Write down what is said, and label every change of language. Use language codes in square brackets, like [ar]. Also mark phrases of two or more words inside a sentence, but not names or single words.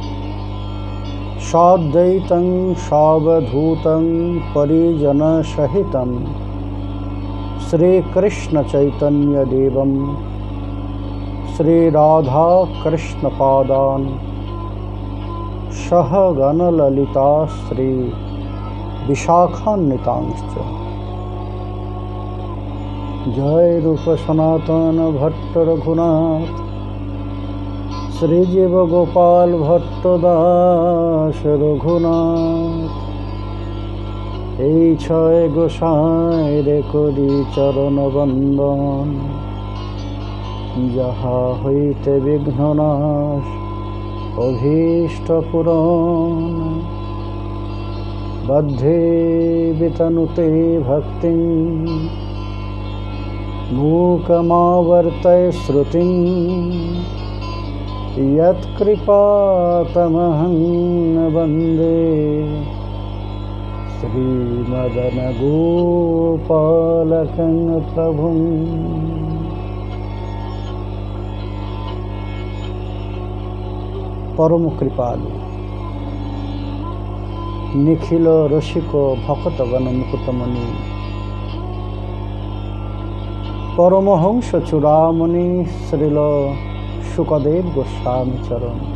[sa] साद्वैतं सावधूतं परिजनसहितं श्रीकृष्णचैतन्यदेवं श्रीराधाकृष्णपादान् सहगणललिता श्री विशाखान्वितांश्च। [bn] জয় রূপ সনাতন ভট্ট রঘুনাথ শ্রীজীব গোপাল ভট্ট দাস রঘুনাথ। এই ছয় গোসাই রে করি চরণ বন্দন, যাহা হইতে বিঘ্ননাশ অভীষ্ট পূরণ। [sa] বদ্ধে বিতনুতে ভক্তিং মূকমাবর্তয় শ্রুতিং यत्कृपातमहं वन्दे श्रीमदन गोपालकं प्रभुं। परम कृपालु निखिल रसिक भक्तगण मुकुटमणि परमहंस चूड़ामणि श्रील शुकदेव गोस्वामी चरण।